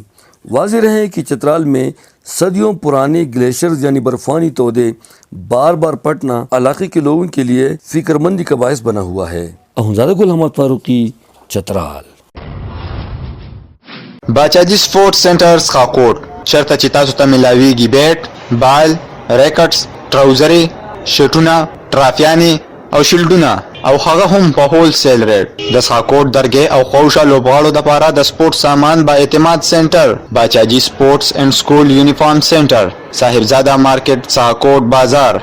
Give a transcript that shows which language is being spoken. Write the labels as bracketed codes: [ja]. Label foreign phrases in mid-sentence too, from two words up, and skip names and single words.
[ur] واضح رہے کہ چترال میں صدیوں پرانے گلیشیئرز یعنی برفانی تودے بار بار پھٹنا علاقے کے لوگوں کے لیے فکر مندی کا باعث بنا ہوا ہے۔ احمد غلام محمد فاروقی، چترال۔ [ps] باچاجی سپورٹس سینٹرز خاکوٹ شرطه چې تاسو ته ملاویږي [en] bat, ball, rackets, [ps] ټراوزرې، شټونه، ټرافیانې او شیلډونه او هغه هم په [en] wholesale rate [ps] د خاکوټ درګې او خوشا لوبغاړو دپاره د سپورټ سامان با اعتماد سینټر باچاجی سپورټس اینڈ سکول یونیفارم سینټر، صاحبزاده مارکیټ، خاکوټ بازار۔